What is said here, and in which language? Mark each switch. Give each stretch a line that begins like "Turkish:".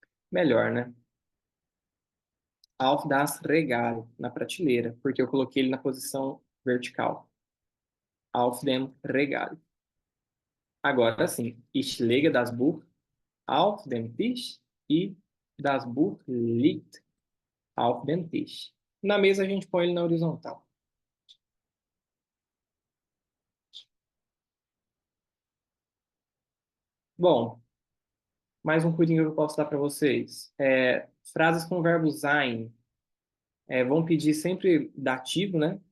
Portuguese: Melhor, né?
German: Auf das Regal,
Portuguese: na prateleira, porque eu coloquei ele na posição vertical.
German: Auf dem Regal.
Portuguese: Agora sim,
German: ich lege das Buch auf den Tisch e das Buch liegt auf dem Tisch.
Portuguese: Na mesa a gente põe ele na horizontal. Bom, mais um cuidinho que eu posso dar para vocês. Frases com o verbo sein vão pedir sempre dativo, né?